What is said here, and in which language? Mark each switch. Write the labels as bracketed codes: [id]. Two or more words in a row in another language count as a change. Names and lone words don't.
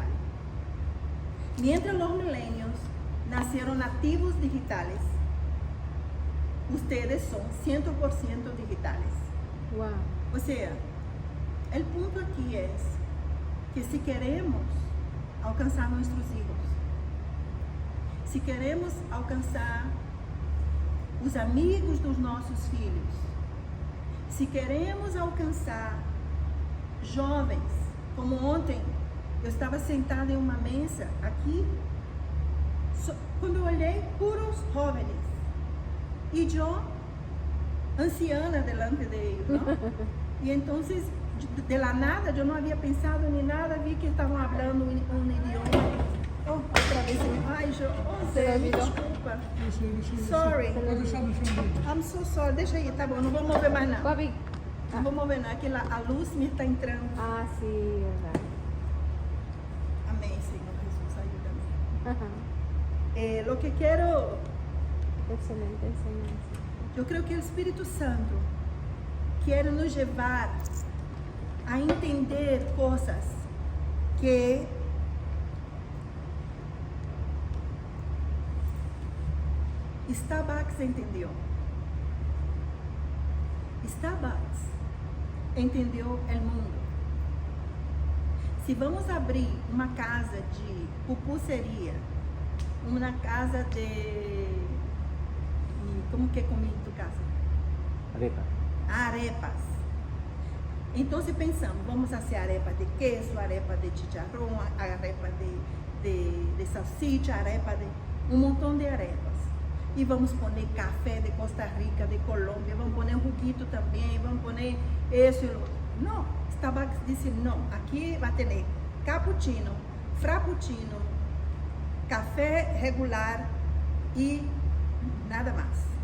[es] Mientras los milenios nacieron nativos digitales, ustedes son 100% digitales. Wow. O sea, el punto aquí es que si queremos alcanzar nuestros [pt] hijos, si queremos alcançar os amigos dos nossos filhos, se queremos alcançar jovens, como ontem eu estava sentada em uma mesa aqui, quando eu olhei, puros jovens, e eu, [es] anciana delante de ellos, ¿no? [pt] E então, [es] de la nada, [pt] eu não havia pensado em nada, vi que estavam falando um idioma. Oh, outra vez, ai, Zé, me desculpa. [en] Sorry. I'm so sorry. [pt] Deixa aí, tá bom, não vou mover mais não. Bobby. Não vou mover não, que a luz me está entrando. [es] Ah, sí, verdad. [pt] Amém, Senhor Jesus, [es] ayúdame. Lo que quiero, Excelente enseñanza. [pt] eu creio que o Espírito Santo quer nos levar a entender coisas que Starbucks entendeu. Starbucks entendeu o mundo. Se vamos abrir uma casa de pupuseria, uma casa de... Como que é comida em tu casa? Arepas. Então, se pensamos, vamos fazer arepa de queijo, arepa de chicharrão, arepa de salsicha, arepa de... um montão de arepas. E vamos pôr café de Costa Rica, de Colômbia, vamos pôr juguito também, vamos pôr isso e outro. Não, Starbucks disse não, aqui vai ter cappuccino, frappuccino, café regular e nada mais.